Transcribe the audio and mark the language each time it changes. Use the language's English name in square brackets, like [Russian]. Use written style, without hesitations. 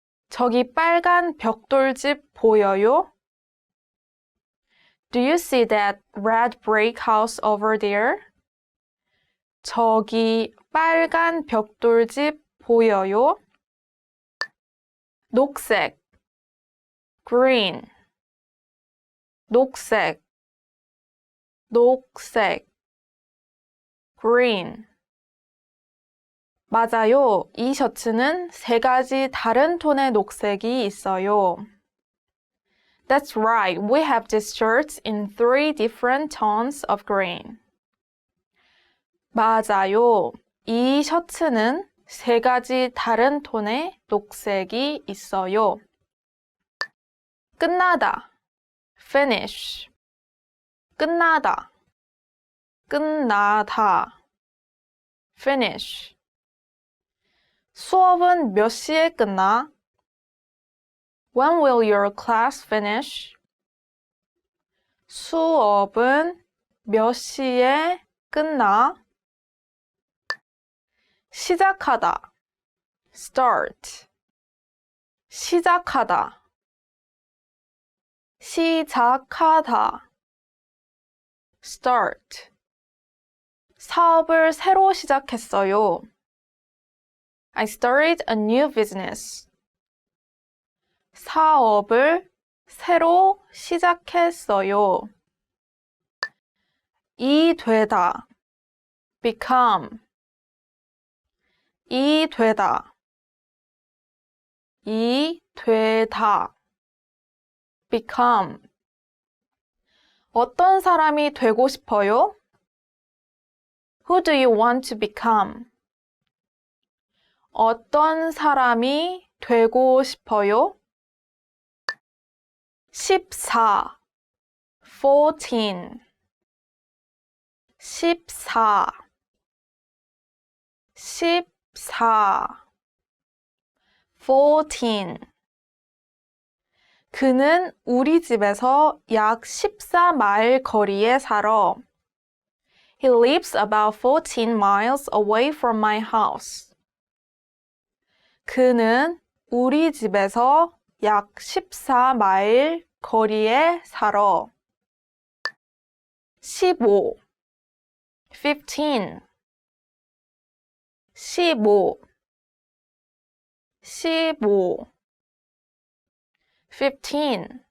[Korean] 저기 빨간 벽돌집 보여요? [English] Do you see that red brick house over there? [Korean] 저기 빨간 벽돌집 보여요? 녹색, [English] green. [Korean] 녹색, 녹색, green. 맞아요. 이 셔츠는 3가지 다른 톤의 녹색이 있어요. [English] That's right. We have these shirts in 3 different tones of green. [Korean] 맞아요. 이 셔츠는 3가지 다른 톤의 녹색이 있어요. 끝나다, [English] finish. [Korean] 끝나다, 끝나다, finish. 수업은 몇 시에 끝나? [English] When will your class finish? [Korean] 수업은 몇 시에 끝나? 시작하다, [English] start. [Korean] 시작하다, 시작하다, [English] start. [Korean] 사업을 새로 시작했어요. [English] I started a new business. [Korean] 사업을 새로 시작했어요. 이 되다, [English] become. [Korean] 이 되다, 이 되다, become. 어떤 사람이 되고 싶어요? [English] Who do you want to become? [Korean] 어떤 사람이 되고 싶어요? 14, 14. 14, 14. 14. 그는 우리 집에서 약 14마일 거리에 살아. [English] He lives about 14 miles away from my house. [Korean] 그는 우리 집에서 약 14마일 거리에 살아. 15, 15. 15, 15. 15.